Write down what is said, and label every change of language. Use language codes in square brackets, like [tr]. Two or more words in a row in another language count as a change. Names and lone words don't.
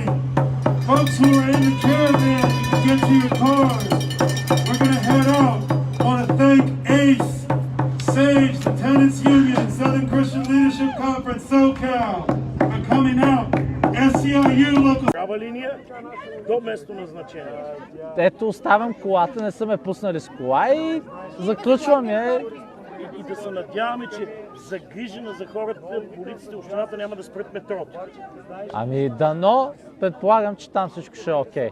[en] Folks who are in the caravan, you can get to your cars. We're going to head out. I want to thank ACE, SAGE, the Tenants Union, Southern Christian Leadership Conference, SoCal, for coming out. SCIU local. [bg] Права линия до место назначение. Ето оставям колата, не са ме пуснали с кола и заключвам я. И да се надяваме, че загрижена за хората, полицията и общината няма да спрат метрото. Ами дано, предполагам, че там всичко ще е окей.